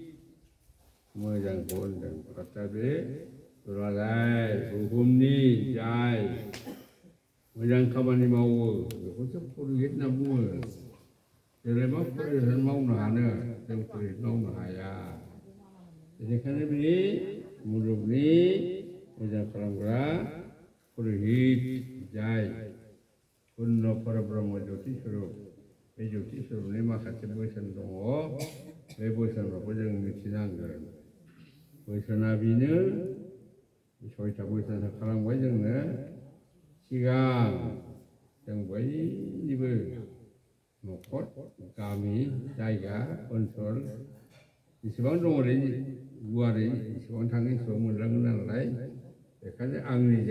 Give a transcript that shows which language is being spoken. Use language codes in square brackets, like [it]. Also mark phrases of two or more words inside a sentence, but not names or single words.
[brx] मोजांखौ होनदों अर्थात बे दुलाराय बुहुमनि जाय मोजां खामानि मावो बेखौसो पुरोहित होनना बुङो जोंलाय मा पुरोहित मावनो हानो जों पुरोहित मावनो हाया बेनिखायनो बे मुलुगनि मोजां खालामग्रा पुरोहित जाय पुर्ण परब्रह्म ज्योति स्वरूप बे ज्योति स्वरूपनि माखासे बोसोन दङ बे बोसोनफोरखौ जों मिथिनांगोन बोसोना बेनो सयथा बोसोन खालामबाय जोंनो सिगां जों बयनिबो न'खर गामि जायगा ओनसोल जेसेबां दङ ओरै गुवारै जेसेबां थाङो एसेबां मोनलांगोन नालाय बेखायनो आं निजे